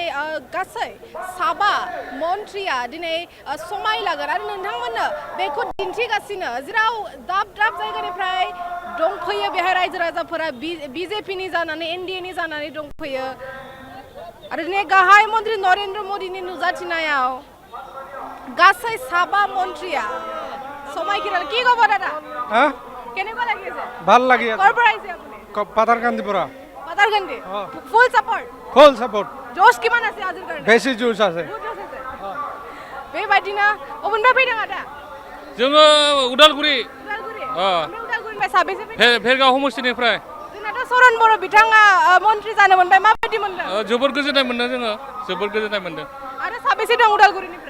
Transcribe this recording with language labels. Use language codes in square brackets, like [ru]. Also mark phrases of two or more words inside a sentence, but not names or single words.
[brx] गासै साबा मन्त्रिया दिनै समाय लागोन आरो नोंथांमोननो बेखौ दिन्थिगासिनो जेराव दाब दाब जायगानिफ्राय दंफैयो बेहाय रायजो राजाफोरा बिजेपिनि जानानै एनडिएनि जानानै दंफैयो आरो दिनै गाहाय मन्त्रि नरेन्द्र मोदीनि नुजाथिनायाव गासै साबा मन्त्रिया समायखिरा [as] কি খবৰ দাদা কেনেকুৱা লাগি আছে ভাল লাগি আছে ক'ৰ পৰা আহিছে আপুনি পাতাৰকান্দিৰ পৰা পাতাৰকান্দি ফুল সাপোৰ্ট জোশ কিমান আছে আজিৰ কাৰণে বেছি জোশ আছে [brx] बेबायदिनो अबेनिफ्राय फैदों आदा जोङो उदालगुरि उदालगुरिनिफ्राय साबेसे फैदों भेरगाव समस्थिनिफ्राय जोंनाथ' सरन बर' बिथाङा मन्त्रि जानो मोनबाय माबायदि मोनदों जोबोर गोजोननाय मोनदों जोङो जोबोर गोजोननाय मोनदों आरो साबेसे दं उदालगुरिनिफ्राय